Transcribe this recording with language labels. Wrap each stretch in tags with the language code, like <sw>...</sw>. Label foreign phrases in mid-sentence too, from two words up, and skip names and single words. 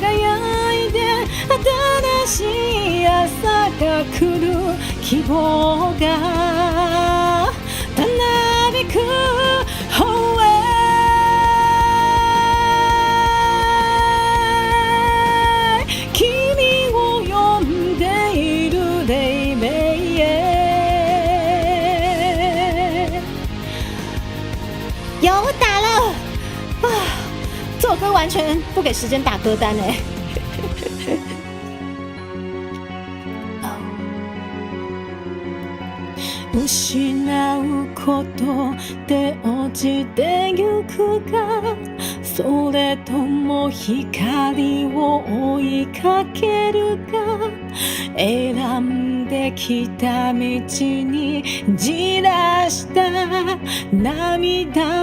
<ja>新しい朝が来る希望がたなびく方へ君を呼んでいる黎明</ja> <zh>へ有打了这首歌完全不给时间打歌单欸</zh> <ja>失うことで落ちてゆくかそれとも光を追いかけるか選んできた道にじらした涙</ja>